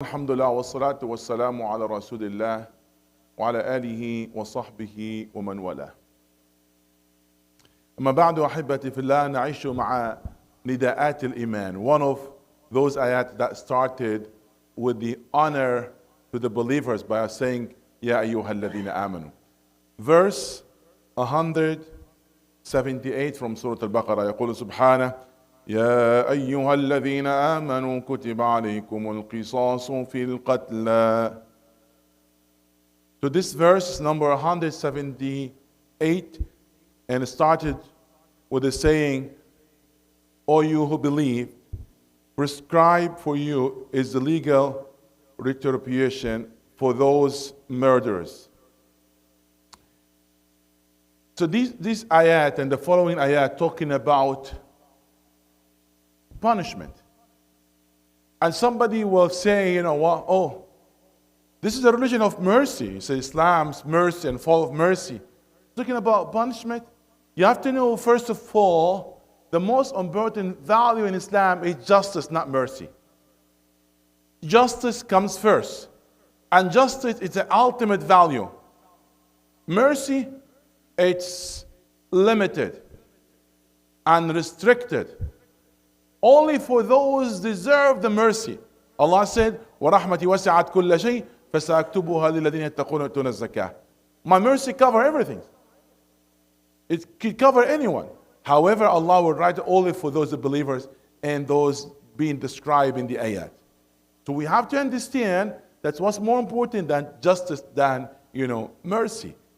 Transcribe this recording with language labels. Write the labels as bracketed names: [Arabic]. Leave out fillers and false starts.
[Arabic] الحمد لله والصلاة والسلام على رسول الله وعلى آله وصحبه ومن والاه. أما بعد أحبتي في الله نعيش مع نداءات الإيمان. [English] One of those ayat that started with the honor to the believers by saying [Arabic] يا أيها الذين آمنوا. [English] Verse 178 from Surah Al-Baqarah [Arabic] يقول سبحانه يا أيها الذين آمنوا كتب عليكم القصاص في القتلى. [English] So this verse number 178 and it started with the saying, O you who believe, prescribed for you is the legal retribution for those murderers. So this ayat and the following ayat talking about punishment. And somebody will say, you know what, oh, this is a religion of mercy. It's Islam's mercy and full of mercy. Talking about punishment, you have to know, first of all, the most important value in Islam is justice, not mercy. Justice comes first. And justice is the ultimate value. Mercy, it's limited and restricted. Only for those deserve the mercy. Allah said, [Arabic] وَرَحْمَتِي وَسِعَتْ كُلَّ شَيْءٍ فَسَأَكْتُبُهَا لِلَّذِينَ يَتَّقُونَ وَيُؤْتُونَ الزَّكَاةَ. [English] My mercy covers everything. It could cover anyone. However, Allah will write only for those believers and those being described in the ayat. So we have to understand that's what's more important than justice than, mercy.